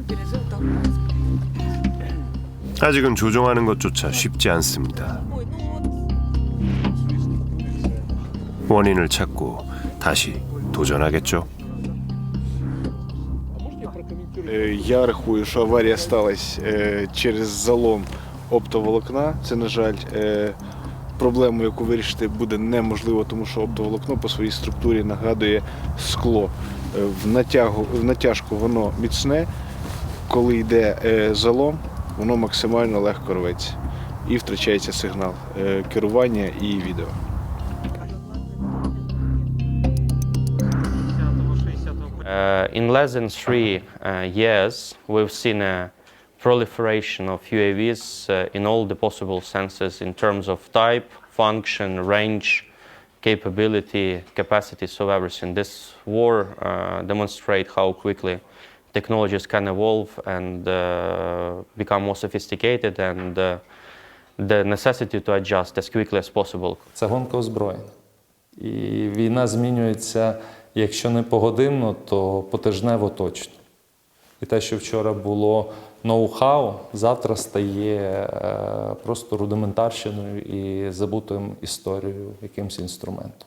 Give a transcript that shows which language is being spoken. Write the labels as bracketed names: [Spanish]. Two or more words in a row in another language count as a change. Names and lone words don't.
[Korean] 아직은 조종하는 것조차 쉽지 않습니다. 원인을 찾고 다시 도전하겠죠. [Ukrainian] Я рахую, що аварія сталася через залом оптоволокна. Це, на жаль, проблему, яку вирішити буде неможливо, тому що оптоволокно по своїй структурі нагадує скло. В натяжку воно міцне, коли йде залом, воно максимально легко рветься і втрачається сигнал керування і відео. [English] In less than 3 years, we've seen a proliferation of UAVs in all the possible senses in terms of type, function, range, capability, capacity, so everything. This war demonstrates how quickly technologies can evolve and become more sophisticated, and the necessity to adjust as quickly as possible. [Ukrainian] Це гонка озброєнь. І війна змінюється, якщо не погодинно, то потижнево точно. І те, що вчора було ноу-хау завтра стає просто рудиментарщиною і забутим історією якимось інструментом.